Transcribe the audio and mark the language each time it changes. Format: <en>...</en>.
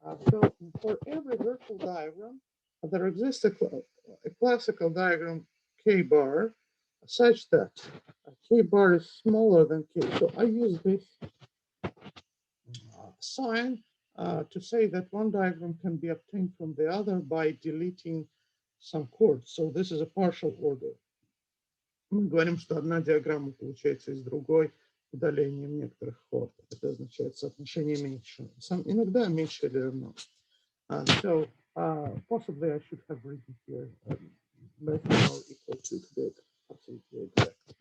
<en>So for every virtual diagram, there exists a classical diagram K bar such that K bar is smaller than K. So I use this sign to say that one diagram can be obtained from the other by deleting some chords. So this is a partial order.</en> <ru>Мы говорим, что одна диаграмма получается из другой удалением некоторых хord. Это означает соотношение меньше. Иногда меньше или равно.</ru> <en>So possibly I should have written here less than or equal to the absolutely exact.</en>